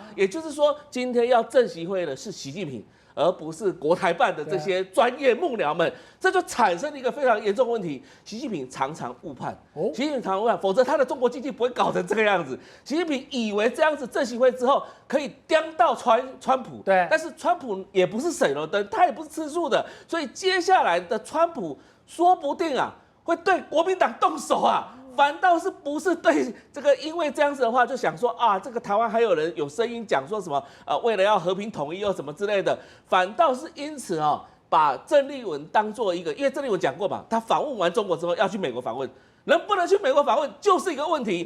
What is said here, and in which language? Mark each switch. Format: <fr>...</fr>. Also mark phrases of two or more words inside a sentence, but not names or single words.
<zh>也就是說，今天要正習會的是習近平，而不是國台辦的這些專業幕僚們，這就產生了一個非常嚴重的問題。習近平常常誤判，習近平常常誤判，否則他的中國經濟不會搞成這個樣子。習近平以為這樣子正習會之後可以刁到川普，對，但是川普也不是省油燈，他也不是吃素的，所以接下來的川普說不定啊會對國民黨動手啊。反倒是不是對這個，因為這樣子的話，就想說啊，這個台灣還有人有聲音講說什麼為了要和平統一又什麼之類的，反倒是因此把鄭麗文當做一個，因為鄭麗文講過嘛，他訪問完中國之後要去美國訪問，能不能去美國訪問就是一個問題。</zh>